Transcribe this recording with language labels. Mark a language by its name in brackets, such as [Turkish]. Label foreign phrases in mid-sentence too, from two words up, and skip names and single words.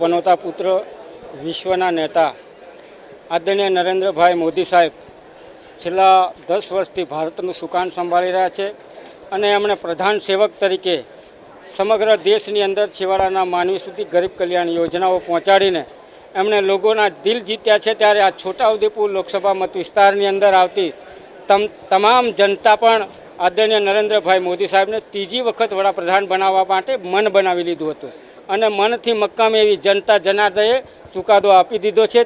[Gujarati] બનોતા પુત્ર વિશ્વના નેતા આદરણીય નરેન્દ્રભાઈ મોદી સાહેબ છેલ્લા 10 વર્ષથી भारतનું સુકાન સંભાળી રહ્યા છે અને એમણે પ્રધાન સેવક તરીકે સમગ્ર દેશની અંદર છેવાડાના માનવી સુધી ગરીબ કલ્યાણ યોજનાઓ પહોંચાડીને એમણે લોકોના દિલ જીત્યા છે। ત્યારે આ છોટાઉદેપુર લોકસભા મત વિસ્તારની અંદર આવતી તમામ જનતા પણ આદરણીય નરેન્દ્રભાઈ મોદી સાહેબને ત્રીજી વખત વડાપ્રધાન બનાવવા માટે મન બનાવી લીધું હતું અને મનથી મક્કમ એવી જનતા જનાર્દને ચુકાદો આપી દીધો છે।